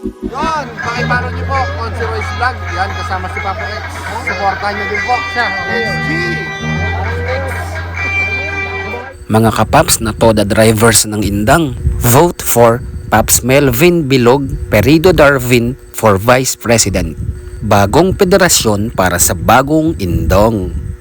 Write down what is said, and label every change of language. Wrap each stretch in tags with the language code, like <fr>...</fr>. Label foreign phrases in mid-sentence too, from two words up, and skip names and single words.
<tl>Yun, pakiparo nyo po, Consi Royce Vlog. Yan, kasama si Papa Rex. Supportan nyo din po. Siya.</tl> <en>Let's G!</en> <tl>Mga kapaps na Toda drivers ng Indang,</tl> <en>vote for</en> <tl>Paps Melvin Bilog Perido Darvin</tl> <en>for Vice President.</en> <tl>Bagong federasyon para sa bagong Indong.</tl>